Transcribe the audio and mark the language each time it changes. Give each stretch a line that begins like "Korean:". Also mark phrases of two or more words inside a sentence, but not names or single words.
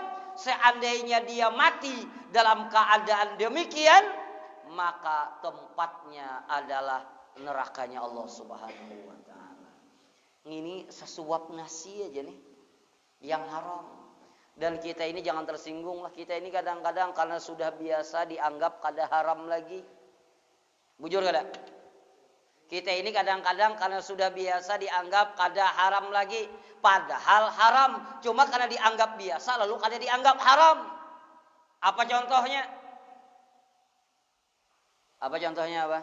Indonesian: Seandainya dia mati dalam keadaan demikian, maka tempatnya adalah nerakanya Allah
Arabic: سبحانه وتعالى.
Indonesian: Ini sesuap nasi aja nih yang haram. Dan kita ini jangan tersinggung lah, kita ini kadang-kadang karena sudah biasa dianggap kada haram lagi.
Banjar: Bujur kada?
Indonesian: Kita ini kadang-kadang karena sudah biasa dianggap kada haram lagi. Padahal haram, cuma karena dianggap biasa lalu kada dianggap haram. Apa contohnya? Apa contohnya apa?